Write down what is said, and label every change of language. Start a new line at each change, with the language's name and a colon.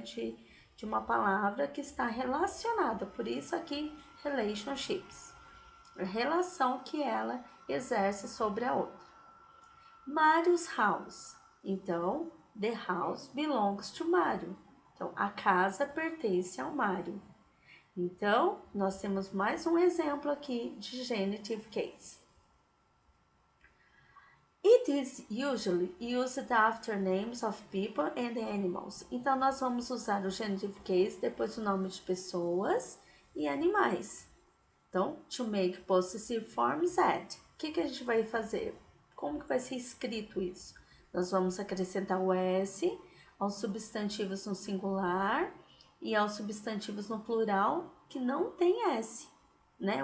Portuguese: De uma palavra que está relacionada, por isso aqui relationships, a relação que ela exerce sobre a outra.
English: Mario's house,
Portuguese: então
English: the house belongs to Mario,
Portuguese: então a casa pertence ao Mário. Então nós temos mais um exemplo aqui de genitive case.
English: It is usually used after names of people and animals.
Portuguese: Então, nós vamos usar o genitive case depois do nome de pessoas e animais. Então,
English: to make possessive forms add.
Portuguese: O que a gente vai fazer? Como que vai ser escrito isso? Nós vamos acrescentar o S aos substantivos no singular e aos substantivos no plural que não tem S, né?